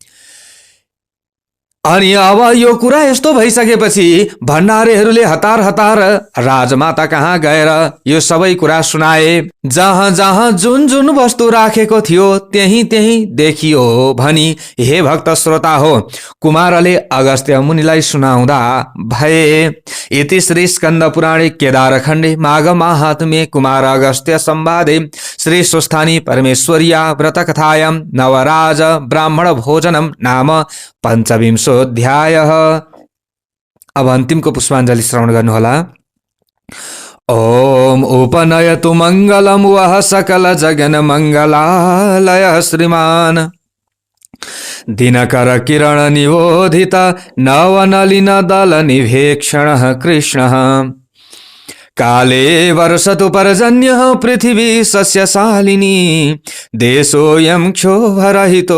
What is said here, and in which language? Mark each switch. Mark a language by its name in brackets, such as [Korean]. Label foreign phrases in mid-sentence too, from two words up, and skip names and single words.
[Nepali] अनि अब यो कुरा यस्तो भइसकेपछि भण्डारीहरूले हतार हतार राजमाता कहाँ गएर यो सबै कुरा सुनाए। जहाँ जहाँ जुन जुन वस्तु राखेको थियो त्यही त्यही देखियो भनी हे भक्त श्रोता हो कुमारले अगस्त्य मुनिलाई सुनाउँदा भए। [Sanskrit] इति श्री स्कन्द पुराणे केदारखण्डे माघ माहात्म्ये कुमार अगस्त्य संवादे श्री स्वस्थानी परमेश्वर्या व्रत कथायां नवराज ब्राह्मण भोजनम नाम पञ्चविंशोऽध्याय। [Nepali] अब अन्तिमको पुष्पाञ्जलि श्रवण गर्नुहोला। [Sanskrit] ओम उपनयतु मङ्गलं वः सकल जगन मङ्गलालय श्रीमान दिनकर किरण निबोधित नवनलिन दल निभेक्षणः कृष्णः काले वर्षतु पर्जन्यः पृथिवी सस्यशालिनी देशोऽयं क्षोभरहितो